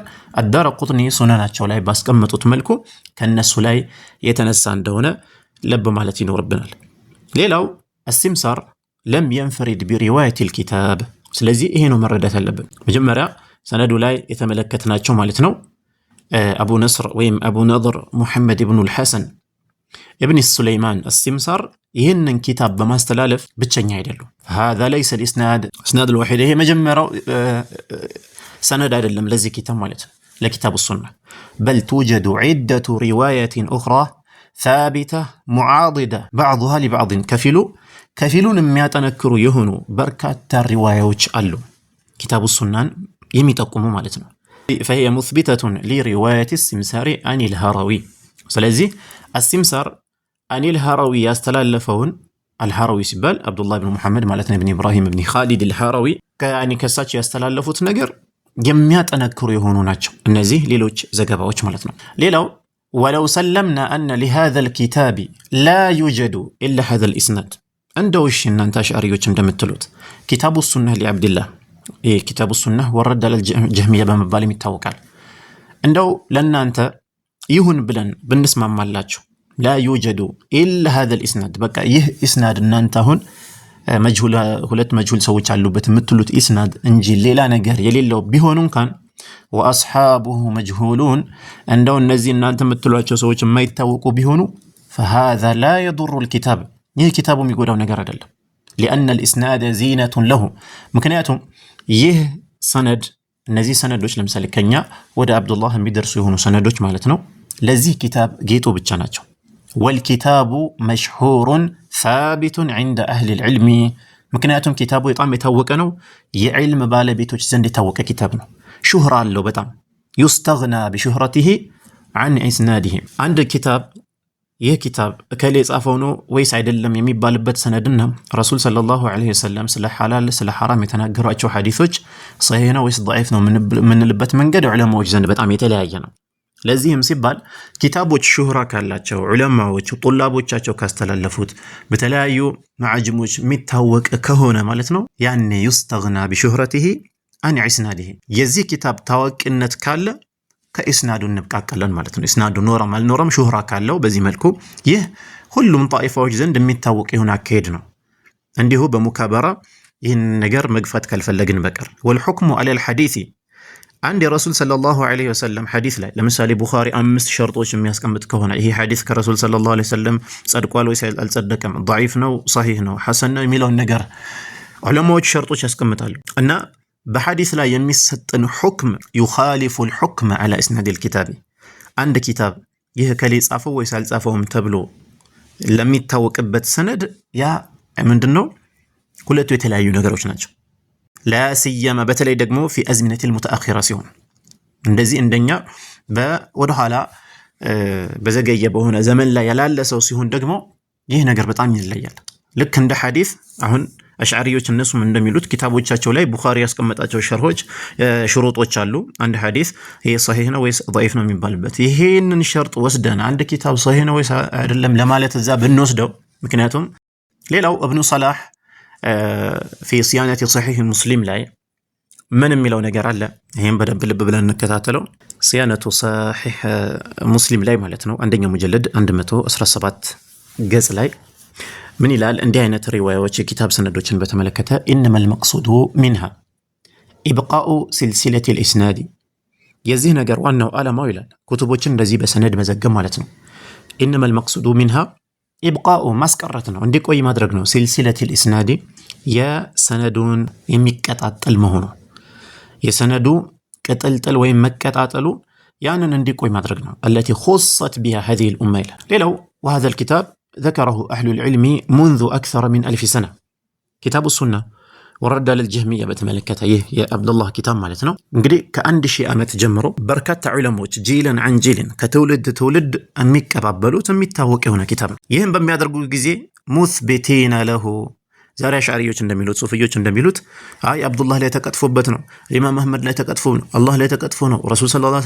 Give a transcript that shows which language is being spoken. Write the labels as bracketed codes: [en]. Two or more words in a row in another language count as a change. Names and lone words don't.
[am] አዳረቁጥኒ ሱነናቸው ላይ ባስቀመጡት መልኩ ከነሱ ላይ የተነሳ እንደሆነ ለብ ማለት ይኖርብናል። ሌላው አስቲምሳር [ar] لم ينفرد برواية الكتاب። [am] ስለዚህ ይሄ ነው መረዳት ያለብን። መጀመሪያ ሰነዱ ላይ የተመለከትናቸው ማለት ነው አቡ ነስር ወይም አቡ ነድር ሙሐመድ ብኑ ልሐሰን ኢብን ሱለይማን አስቲምሳር ይህንን ኪታብ በማስተላለፍ ብቸኛ አይደሉም። [ar] هذا ليس الاسناد الوحيد [am] ይሄ መጀመሪያው ሰነድ አይደለም ለዚህ ኪታብ ማለት ነው ለኪታቡ ሱና [ar] بل توجد عدة روايات أخرى ثابتة معاضدة بعضها لبعض [am] ከፊሉን የሚያጠነክሩ የሆኑ በርካታ ሪዋያዎች አሉ ኪታቡ ሱናን የሚጠቁሙ ማለት ነው። [ar] فهي مثبتة لرواية السمسار عن الهروي [am] ስለዚህ [ar] السمسار عن الهروي [am] ያስተላለፈውን አልሃራዊ ሲባል አብዱላህ ብን ሙሐመድ ማለት ነው ኢብን ኢብራሂም ኢብን ኻሊድ አልሃራዊ ከያኒ ከሳቸው ያስተላለፉት ነገር የሚያጠነክሩ የሆኑ ናቸው እነዚህ ሌሎች ዘገባዎች ማለት ነው። ሌላው [ar] ولو سلمنا أن لهذا الكتاب لا يوجد الا هذا الاسناد [am] እንደው እሺ እናንተ አሽዓሪዎች እንደምትሉት ኪታቡ ሱና ለአብዱላህ ኪታቡ ሱና ወረደ ለልጀህሚያ በመባል ይታወቃል። እንደው ለእናንተ ይሁን ብለን ብንስማማላችሁ [ar] لا يوجد إلا هذا الإسناد [am] በቃ ይህ ኢስናድ እናንተ አሁን ሁለት መጅሁል ሰዎች አሉበት የምትሉት ኢስናድ እንጂ ሌላ ነገር የሌለው ቢሆን እንኳን [ar] وأصحابه مجهولون [am] እንደው እነዚህ እናንተ የምትሏቸው ሰዎች የማይታወቁ ቢሆኑ [ar] فهذا لا يضر الكتاب [am] ይህ ኪታቡ የሚጎዳው ነገር አይደለም። [ar] لأن الإسناد زينة له [am] ምክንያቱም ይህ ሰነድ እነዚህ ሰነዶች ለምሳሌ ከኛ ወደ አብዱላህ የሚደርሱ የሆኑ ሰነዶች ማለት ነው ለዚህ ኪታብ ጌጡ ብቻ ናቸው። [ar] والكتاب مشهور ثابت عند أهل [am] العلم ምክንያቱም ኪታቡ በጣም የታወቀ ነው የዕልም ባለቤቶች ዘንድ የታወቀ ኪታብ ነው። ሹህራ አለው በጣም [ar] يستغنى بشهرته عن إسناده [am] አንድ ኪታብ ይህ ኪታብ እከሌ ጻፈው ነው ወይስ አይደለም የሚባልበት ሰነድና ረሱል [ar] صلى الله عليه وسلم [am] ስለ ሐላል ስለ ሐራም የተናገሯቸው ሐዲሶች ሰሂህ ነው ወይስ ضعيف ነው የምንልበት መንገድ ዑለማዎች ዘንድ በጣም የተለያየ ነው። ለዚህም ሲባል ኪታቦች ሹህራ ካላቸው ዑለማዎች ጡላቦቻቸው ካስተላለፉት በተለያዩ ማዕጅሞች የሚታወቅ ከሆነ ማለት ነው ያኔ [ar] يستغنى بشهرته عن إسناده [am] የዚህ ኪታብ ታዋቂነት ካለ ከኢስናዱ እንብቃቀለን ማለት ነው። ኢስናዱ ኖረም አልኖረም ሹህራ ካለው በዚህ መልኩ ይህ ሁሉም ጣኢፋዎች ዘንድ የሚታወቅ ይሁን አካሄድ ነው። እንዲሁ በሙካበራ ይህን ነገር መግፋት ካልፈለግን በቀር [ar] والحكم على الحديث [am] አንድ የረሱል [ar] صلى الله عليه وسلم [am] ሐዲስ ላይ ለምሳሌ ቡኻሪ 5 ሸርጦች የሚያስቀምጥ ከሆነ ይሄ ሐዲስ ከረሱል [ar] صلى الله عليه وسلم [am] ጸድቋል ወይስ አልጸደቀም፣ ضعيف ነው ሰሂህ ነው ሐሰን ነው የሚለውን ነገር ዑለማዎች ሸርጦች ያስቀምጣሉ እና በሐዲስ ላይ የሚሰጥን ሁክም [ar] يخالف الحكم على اسناد الكتاب [am] አንድ ኪታብ ይህ ከሌ ጻፈው ወይስ አልጻፈውም ተብሎ ለሚታወቅበት ሰነድ ያ ምንድነው ሁለቱ የተለያዩ ነገሮች ናቸው። [ar] لا سيما [am] በተለይ ደግሞ [ar] في ازمنه المتاخره [am] ሲሆን እንደዚህ እንደኛ ወደ ኋላ በዘገየ በሆነ ዘመን ላይ ያላለ ሰው ሲሆን ደግሞ ይህ ነገር በጣም ይለያል። ልክ እንደ ሐዲስ አሁን አሽዓሪዎች እነሱም እንደሚሉት ኪታቦቻቸው ላይ ቡኻሪ ያስቀመጣቸው ሸርሆች ሽሩጦች አሉ። አንድ ሐዲስ ይሄ ሰሂህ ነው ወይስ ضعيف ነው የሚባልበት ይሄንን ሸርጥ ወስደን አንድ ኪታብ ሰሂህ ነው ወይስ አይደለም ለማለት እዛ ብንወስደው ምክንያቱም ሌላው ኢብኑ ሰላህ في صيانة صحيح مسلم ላይ ምን የሚለው ነገር አለ። ይሄን በደንብ ልብ ብለን እንከታተለው። صيانة صحيح مسلم ላይ ማለት ነው አንደኛው ሙጀለድ 117 ገጽ ላይ ምን ይላል? እንዲህ አይነት ሪዋያዎች የኪታብ ሰነዶችን በተመለከተ [ar] إنما المقصود منها إبقاء سلسلة الإسناد [am] የዚህ ነገር ዋናው ዓላማው ይላል ኩቱቦችን እንደዚህ በሰነድ መዘገብ ማለት ነው። [ar] إنما المقصود منها [am] ኢብቃኡ ማስቀረት ነው እንዲቆይ ማድረግ ነው። ሲልሲለት الاسناد የሰነዱን የሚቀጣጠል መሆኑ የሰነዱ ቅጥልጥል ወይም መቀጣጠሉ ያንን እንዲቆይ ማድረግ ነው። [ar] التي خصت بها هذه [am] الامه ሌላው [ar] وهذا الكتاب ذكره اهل العلم منذ اكثر من 1000 سنه كتاب السنه [am] ወረዳ ለልጀህሚያ በተመለከተ ይህ የአብዱላህ ኪታብ ማለት ነው እንግዲህ ከ1000 ዓመት ጀምሮ በርካታ ዑለሞች [ar] جيلا عن جيل [am] ከትውልድ ትውልድ የሚቀባበሉት የሚታወቅ የሆነ ኪታብ ነው። ይህን በሚያደርጉ ጊዜ [ar] مثبتين له [am] ዛሬ አሽዓሪዎች እንደሚሉት ሱፊዮች እንደሚሉት አይ አብዱላህ ላይ ተቀጥፎበት ነው፣ ኢማም አህመድ ላይ ተቀጥፎ ነው፣ አላህ ላይ ተቀጥፎ ነው፣ ረሱል [ar] صلى الله عليه